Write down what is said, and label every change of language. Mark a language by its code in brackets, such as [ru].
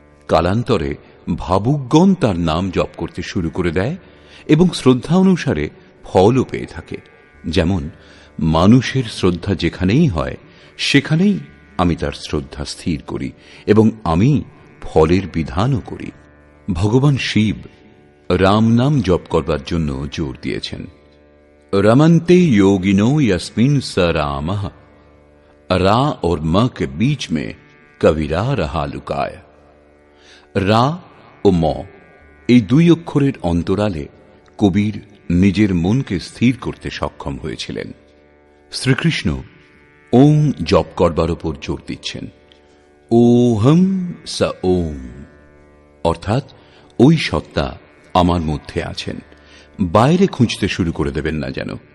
[bn] কালান্তরে ভাবুকগণ তার নাম জপ করতে শুরু করে দেয় এবং শ্রদ্ধা অনুসারে ফলও পেয়ে থাকে। যেমন মানুষের শ্রদ্ধা যেখানেই হয় সেখানেই আমি তার শ্রদ্ধা স্থির করি এবং আমি ফলের বিধানও করি। ভগবান শিব রাম নাম জপ করবার জন্য জোর দিয়েছেন। [sa] रमन्ते योगिनो यस्मिन् स रामः, [hi] रा और म के बीच में कविरा रहा लुकाय। [bn] রা ও ম এই দুই অক্ষরের অন্তরালে কবির নিজের মনকে স্থির করতে সক্ষম হয়েছিলেন। শ্রীকৃষ্ণ ওং জপ করবার উপর জোর দিচ্ছেন। ওহম স ওং, অর্থাৎ ওই সত্তা আমার মধ্যে আছেন, বাইরে খুঁজতে শুরু করে দেবেন না যেন।